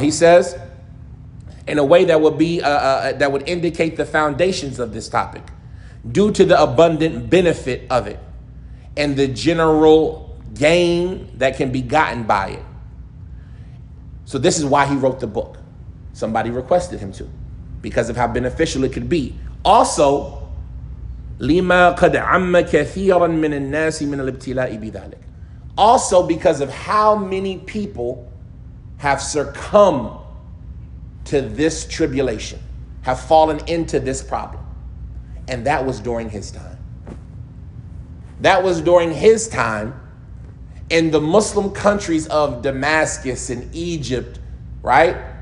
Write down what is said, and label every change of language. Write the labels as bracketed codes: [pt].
[en] He says, in a way that would be that would indicate the foundations of this topic, due to the abundant benefit of it and the general gain that can be gotten by it. So this is why he wrote the book. Somebody requested him to, because of how beneficial it could be. Also, [ar] لما قد عم كثيرا من الناس من الابتلاء بذلك. [en] Also because of how many people have succumbed to this tribulation, have fallen into this problem. And that was during his time. That was during his time in the Muslim countries of Damascus and Egypt, right?